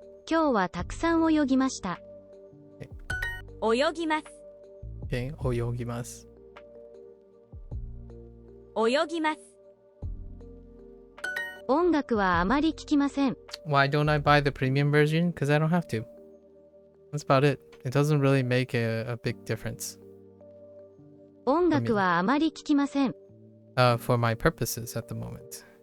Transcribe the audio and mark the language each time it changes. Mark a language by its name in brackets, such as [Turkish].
[Japanese] 今日はたくさん泳ぎました。泳ぎます。 Okay. 泳ぎます。泳ぎます。音楽はあまり聞きません。 [English] Why don't I buy the premium version? Because I don't have to. That's about it. It doesn't really make a big difference. [Japanese] 音楽はあまり聞きません。 [English] For my purposes at the moment.